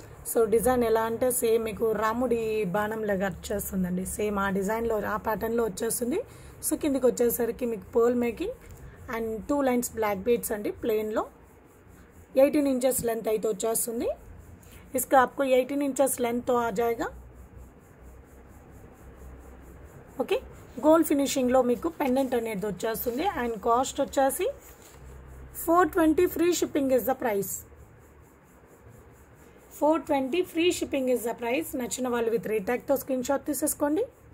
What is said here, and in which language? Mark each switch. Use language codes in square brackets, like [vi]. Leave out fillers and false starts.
[te] So design ఎలా అంటే same మీకు రాముడి బాణం లాగా వచ్చేస్తుందండి. సేమ్ ఆ డిజైన్లో ఆ ప్యాటర్న్లో వచ్చేస్తుంది. సో కిందికి వచ్చేసరికి మీకు pearl making and 2 lines black beads అండి ప్लेन లో. 18 इंचेस लेंथ అయితే వచ్చేస్తుంది. [hi] इसका आपको 18 इंचेस लेंथ तो आ जाएगा. [te] ఓకే గోల్డ్ ఫినిషింగ్ లో మీకు పెండెంట్ అనేది వచ్చేస్తుంది. [en] And cost వచ్చేసి 420 free shipping is the price. [te] 420 free shipping is the price. నచ్చిన వాళ్ళు విత్ రేట్ ట్యాగ్ తో స్క్రీన్ షాట్ తీసేసుకోండి.